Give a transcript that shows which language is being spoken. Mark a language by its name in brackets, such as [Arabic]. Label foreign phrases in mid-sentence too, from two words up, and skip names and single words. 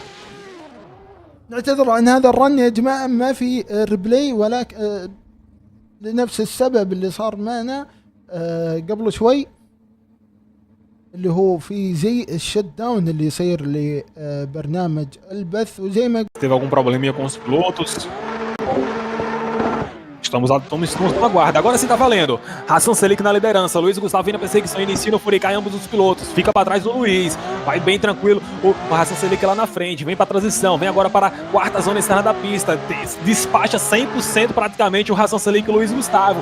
[Arabic] نعتذر عن هذا الرن يا جماعه، ما في ريبلاي، ولكن لنفس السبب اللي صار معنا قبل شوي، اللي هو في زي [English] the shut down [Arabic] اللي يصير لبرنامج البث. وزي ما [Portuguese] teve algum probleminha com os pilotos. Estamos na guarda. Agora sim tá valendo. Hassan Selic na liderança. Luiz Gustavo vem na perseguição. Inicia no Furicá em ambos os pilotos. Fica para trás do Luiz. Vai bem tranquilo. O Hassan Selic lá na frente. Vem para transição. Vem agora para a quarta zona externa da pista. Despacha 100% praticamente o Hassan Selic e o Luiz Gustavo.